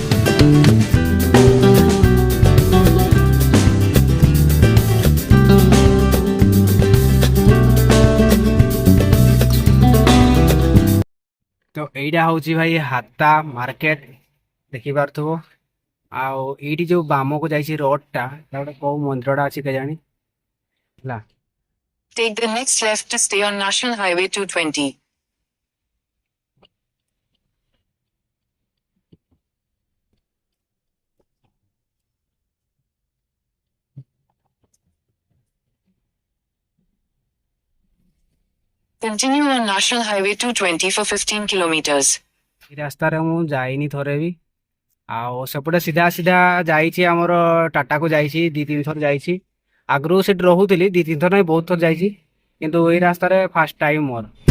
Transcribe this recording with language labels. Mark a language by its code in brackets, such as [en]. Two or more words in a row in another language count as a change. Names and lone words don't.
[or] ତ ଏଇଟା ହଉଛି ଭାଇ ହାତା ମାର୍କେଟ ଦେଖିପାରୁଥିବ। ଆଉ ଏଇଠି ଯୋଉ ବାମକୁ ଯାଇଛି ରୋଡ ଟା ଗୋଟେ କୋଉ ମନ୍ଦିରଟା ଅଛି କେଜାଣି ହେଲା। [en] Take the next left to stay on National Highway 220. Continue on National Highway 220 for 15 kilometers. [or] ଏ ରାସ୍ତାରେ ମୁଁ ଯାଇନି ଥରେ ବି। ଆଉ ସେପଟେ ସିଧା ସିଧା ଯାଇଛି ଆମର ଟାଟାକୁ ଯାଇଛି 2-3 ଥର ଯାଇଛି। ଆଗରୁ ସେଠି ରହୁଥିଲି 2-3 ଥର ନାହିଁ ବହୁତ ଥର ଯାଇଛି, କିନ୍ତୁ ଏଇ ରାସ୍ତାରେ [en] first time [or] ମୋର।